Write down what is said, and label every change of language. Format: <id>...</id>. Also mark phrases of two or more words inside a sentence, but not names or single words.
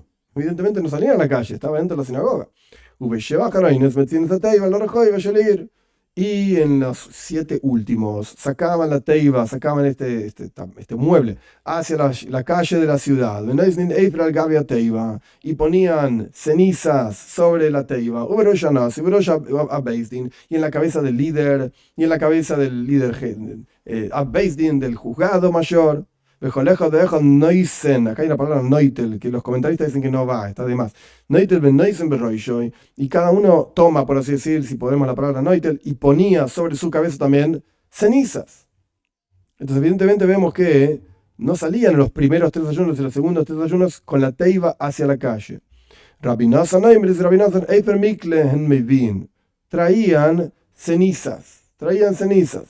<es>Evidentemente no salían a la calle, estaba dentro de la sinagoga. Y en los 7 últimos sacaban la teiva, sacaban este mueble hacia la calle de la ciudad, y ponían cenizas sobre la teiva, y en la cabeza del líder, del juzgado mayor. Acá hay una palabra noitel, que los comentaristas dicen que no va, está de más.</es> <he>נוטל בן נותן בראשו,</he> <es>y cada uno toma, por así decir, si podemos la palabra noitel, y ponía sobre su cabeza también cenizas. Entonces, evidentemente vemos que no salían los primeros 3 ayunos y los segundos 3 ayunos con la teiva hacia la calle. Traían cenizas.</es>